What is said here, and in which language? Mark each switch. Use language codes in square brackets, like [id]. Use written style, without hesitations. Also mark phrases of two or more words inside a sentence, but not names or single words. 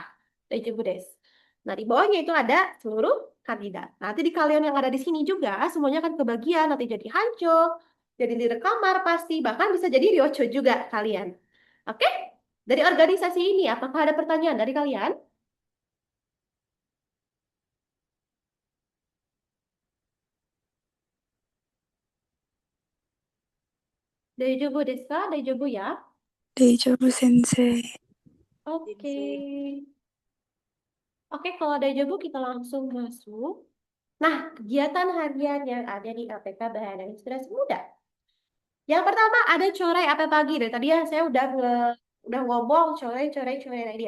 [id] Des. Nah, di bawahnya itu ada seluruh kandidat. Nanti di kalian yang ada di sini juga semuanya akan kebagian, nanti jadi Hanco, jadi leader kamar pasti, bahkan bisa jadi Ryocho juga kalian. Oke? Dari organisasi ini apakah ada pertanyaan dari kalian? [ja] 大丈夫ですか?大丈夫や? 大丈夫先生. [id] Oke. Oke, kalau Daijoubu kita langsung masuk. Nah, kegiatan harian yang ada di LPK Bahana Inspirasi Muda. Yang pertama ada corai apel pagi. Dari tadi ya saya udah ngomong corai dia.